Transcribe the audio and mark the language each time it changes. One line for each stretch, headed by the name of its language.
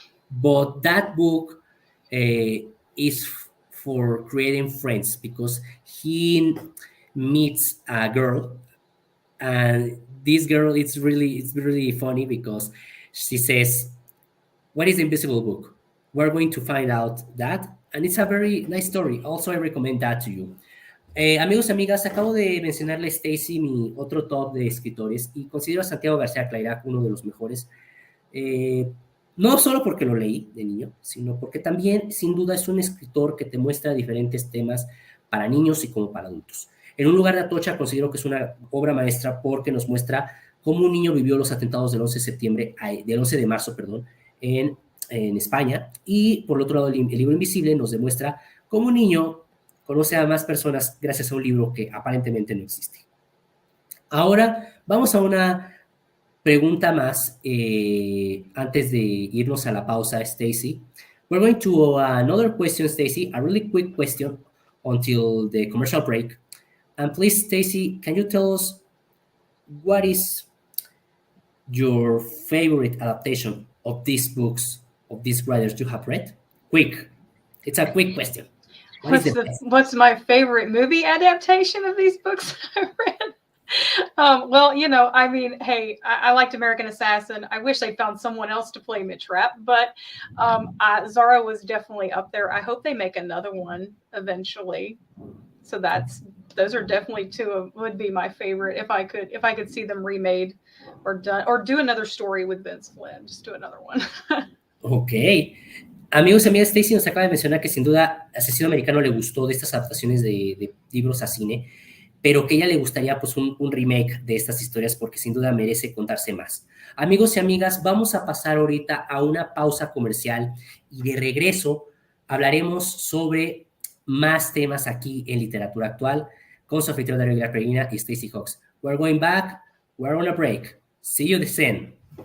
English: But that book is for creating friends because he meets a girl, and this girl it's really funny because she says, "What is the invisible book?" We're going to find out that, and it's a very nice story. Also, I recommend that to you.
Spanish: Amigos y amigas, acabo de mencionarle a Stacy mi otro top de escritores y considero a Santiago García Clairac uno de los mejores. No solo porque lo leí de niño, sino porque también, sin duda, es un escritor que te muestra diferentes temas para niños y como para adultos. En un lugar de Atocha considero que es una obra maestra porque nos muestra cómo un niño vivió los atentados del 11 de septiembre, del 11 de marzo, perdón, en España. Y por otro lado, el libro invisible nos demuestra cómo un niño conoce a más personas gracias a un libro que aparentemente no existe. Ahora vamos a una pregunta más antes de irnos a la pausa, Stacy.
English: We're going to another question, Stacy, a really quick question until the commercial break. And please, Stacy, can you tell us what is your favorite adaptation of these books, of these writers you have read? Quick. It's a quick question. What's my favorite movie adaptation of these books I've read? Well, you know, I mean, hey, I liked American Assassin. I wish they found someone else to play Mitch Rapp, but Zara was definitely up there. I hope they make another one eventually. So those are definitely would be my favorite if I could see them remade or done, or do another story with Vince Flynn. Just do another one. Ok.
Spanish: Amigos y amigas, Stacy nos acaba de mencionar que sin duda Asesino Americano le gustó de estas adaptaciones de libros a cine, pero que a ella le gustaría pues un remake de estas historias porque sin duda merece contarse más. Amigos y amigas, vamos a pasar ahorita a una pausa comercial y de regreso hablaremos sobre más temas aquí en Literatura Actual con su anfitrión Darío Aguilar Peregrina y Stacy Hawks.
English: We're going back, we're on a break. See you then.